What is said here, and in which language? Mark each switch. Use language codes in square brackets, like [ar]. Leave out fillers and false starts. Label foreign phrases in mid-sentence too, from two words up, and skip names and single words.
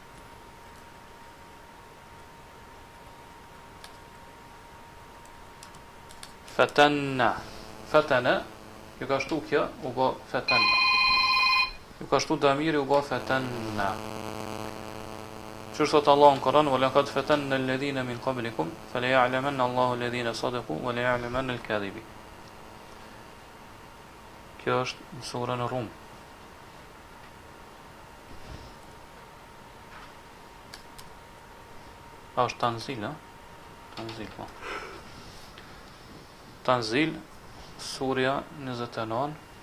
[sq] Fatanna. Fatana, ju ka shtu kjo, u bë fatanna. Ju ka shtu damiri, u bë fatanna. Që thot Allah në Kur'an, [ar] ولقد فتنا الذين من قبلكم، فليعلمن الله الذين صدقوا وليعلمن الكاذبين. [sq] Kjo është në surën Rum. A është Tanzil, a? Tanzil, po. Tanzil, surja 29.